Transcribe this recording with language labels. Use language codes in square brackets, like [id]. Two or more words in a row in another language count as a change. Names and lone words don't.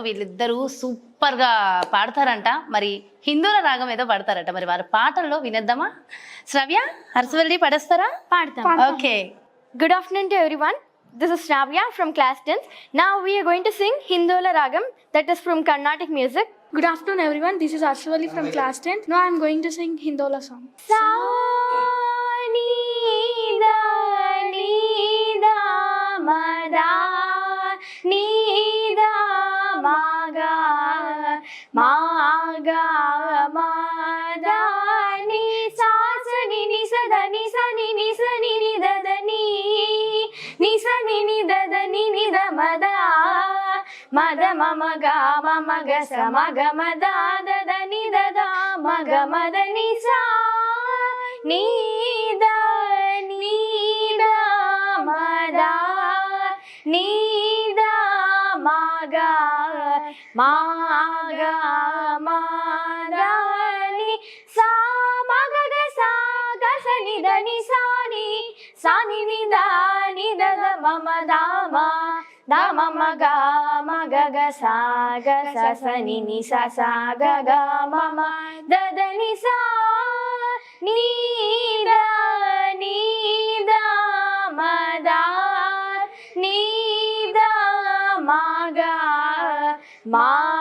[te] వీళ్ళిద్దరూ సూపర్గా పాడతారంట. మరి హిందూల రాగం ఏదో పాడతారట. మరి వారి పాటల్లో వినేద్దామా? శ్రావ్య, అరసవల్లి పాడేస్తారా? పాడతాం. ఓకే. [en] Good afternoon to everyone. This is Shravya from class 10th. Now we are going to sing Hindola Ragam, that is from Carnatic music. Good afternoon everyone, this is Arshavali from class 10th. Now I am going to sing Hindola song. Sa ni da ni da ma da ni da ma ga ma ga ma da ni sa sa ni sa da ni sa ni sa ni da da ni sa ni da da ni da ma da ma da ma ga sa ma ga ma da da da ni da da ma ga ma da ni sa ni da ma da ni da ma ga ma da ni sa ma ga sa ni da ni sa ni da da ma ma da ma ga sa sa ni sa ga ma da da ni sa ni da ma da ni da ma ga ma